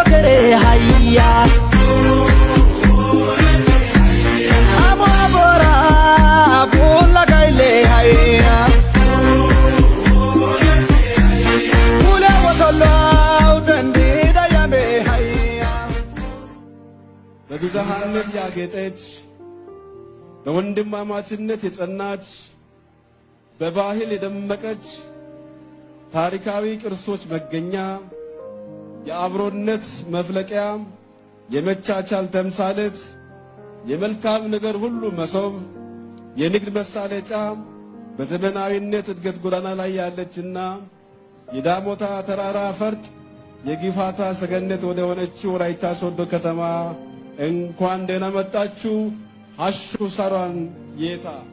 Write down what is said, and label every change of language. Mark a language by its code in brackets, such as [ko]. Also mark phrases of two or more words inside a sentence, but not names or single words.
[am] hayya amabora bulla gaile hayya mula wasallau tandida yame hayya በብዙሃነት ያጌጠች በወንድማማችነት የጸናች በባህል የደመቀች ታሪካዊ ቅርሶች መገኛ የአብሮነት መፍለቂያ የመቻቻል ተምሳሌት የመልካም ነገር ሁሉ መሶብ የንግድ መሳለጫ በዘመናዊነት እድገት ጎዳና ላይ ያለችና የዳሞታ ተራራ ፈርጥ የጊፋታ ሰገነት ወደ ሆነችው ወላይታ ሶዶ ከተማ እንኳን ደህና መጣችሁ። አሹ ሰሯን የታ